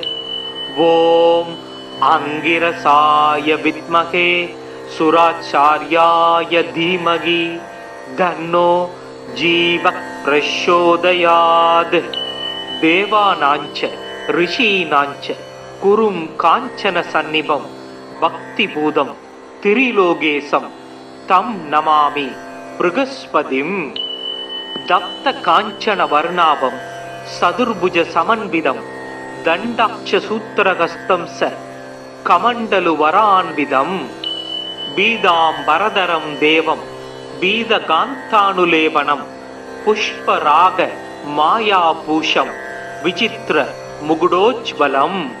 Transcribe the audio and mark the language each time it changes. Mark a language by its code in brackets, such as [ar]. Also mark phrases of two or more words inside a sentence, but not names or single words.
[sa] ॐ आङ्गिरसाय विद्महे सुराचार्याय धीमहि तन्नो जीव प्रचोदयात्। देवानाञ्च ऋषीणाञ्च गुरुं काञ्चन सन्निभं भक्तिभूतं त्रिलोकेशं तं नमामि बृहस्पतिं दत्त कांचन वर्णाभं सदुर्भुज समन्वितं दण्डाक्षसूत्रहस्तं स कमण्डलुवरान्वितं बीदाम्बरधरं देवं बीदकान्तानुलेपनं पुष्पराग मायापूषं विचित्र मुकुटोज्ज्वलं